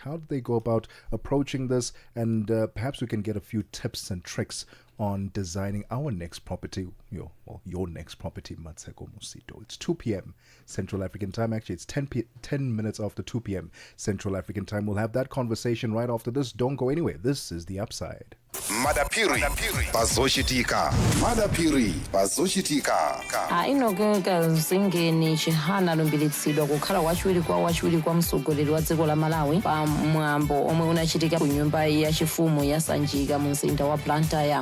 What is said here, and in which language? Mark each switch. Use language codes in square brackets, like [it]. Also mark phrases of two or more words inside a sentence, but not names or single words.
[en] How do they go about approaching this? And perhaps we can get a few tips and tricks on designing our next property, your next property, Matsheko Musito. It's 2 p.m. Central African time. Actually, it's 10 minutes after 2 p.m. Central African time. We'll have that conversation right after this. Don't go anywhere. This is The Upside. Madapiri bazoshitika. Madapiri bazoshitika. [ny] Inogeka zingeni chihana lumbiritsidwa kukhala wachiwiri kwa mtsogoleri wa dziko la Malawi pa mwambo omwe unachitika ku nyumba ya chifumu ya Sanjika mu mzinda wa Blantyre.